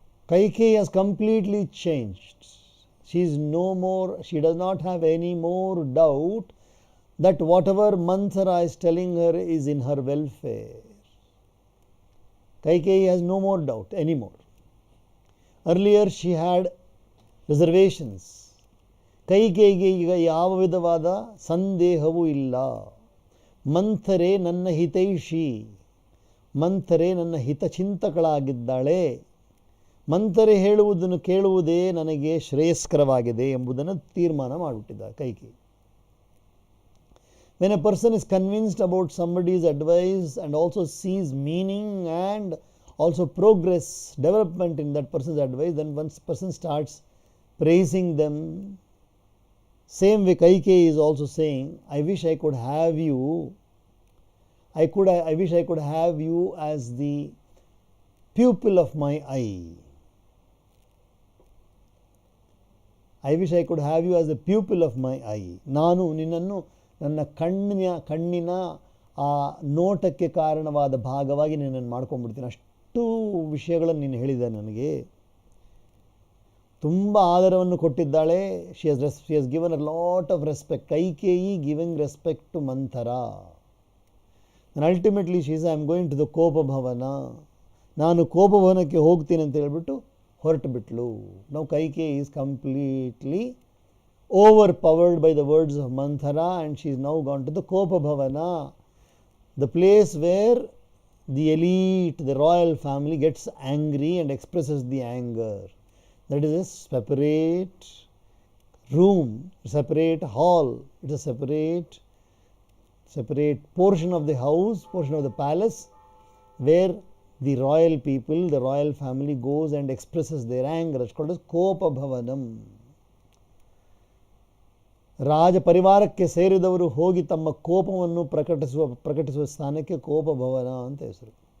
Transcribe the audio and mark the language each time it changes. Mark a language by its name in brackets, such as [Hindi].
[English] Kaikeyi has completely changed. She does not have any more doubt that whatever Manthara is telling her is in her welfare. Kaikeyi has no more doubt anymore. Earlier she had reservations. [Kannada] ಕೈಕೇಯಿಗೆ ಈಗ ಯಾವ ವಿಧವಾದ ಸಂದೇಹವೂ ಇಲ್ಲ. ಮಂಥರೆ ನನ್ನ ಹಿತೈಷಿ, ಮಂಥರೆ ನನ್ನ ಹಿತಚಿಂತಕಳಾಗಿದ್ದಾಳೆ. ಮಂಥರೆ ಹೇಳುವುದನ್ನು ಕೇಳುವುದೇ ನನಗೆ ಶ್ರೇಯಸ್ಕರವಾಗಿದೆ ಎಂಬುದನ್ನು ತೀರ್ಮಾನ ಮಾಡಿಬಿಟ್ಟಿದ್ದಾರೆ Kaikeyi. [English] When a person is convinced about somebody's advice and also sees meaning and also progress, development in that person's advice, then once person starts praising them. Same way Kaikeyi is also saying, I wish I could have you. I wish I could have you as the pupil of my eye. I wish I could have you as the pupil of my eye. [Kannada] ನಾನು ನಿನ್ನನ್ನು ನನ್ನ ಕಣ್ಣಿನ ಆ ನೋಟಕ್ಕೆ ಕಾರಣವಾದ ಭಾಗವಾಗಿ ನಿನ್ನನ್ನು ಮಾಡ್ಕೊಂಡ್ಬಿಡ್ತೀನಿ. ಅಷ್ಟು ವಿಷಯಗಳನ್ನು ನೀನು ಹೇಳಿದೆ ನನಗೆ. ತುಂಬ ಆದರವನ್ನು ಕೊಟ್ಟಿದ್ದಾಳೆ. [English] she has given a lot of respect. Kaikeyi giving respect to Manthara. And ultimately she says, I am going to the Kopabhavana. [Kannada] ನಾನು ಕೋಪಭವನಕ್ಕೆ ಹೋಗ್ತೀನಿ ಅಂತ ಹೇಳ್ಬಿಟ್ಟು ಹೊರಟು ಬಿಟ್ಲು. [English] Now Kaikeyi is completely overpowered by the words of Manthara and she is now gone to the Kopabhavana, the place where the elite, the royal family gets angry and expresses the anger. That is a separate room, separate hall. It is a separate portion of the house, portion of the palace where the royal people, the royal family goes and expresses their anger. It's called as Kopabhavanam. [Kannada] ರಾಜ ಪರಿವಾರಕ್ಕೆ ಸೇರಿದವರು ಹೋಗಿ ತಮ್ಮ ಕೋಪವನ್ನು ಪ್ರಕಟಿಸುವ ಸ್ಥಾನಕ್ಕೆ ಕೋಪಭವನ ಅಂತ ಹೆಸರು.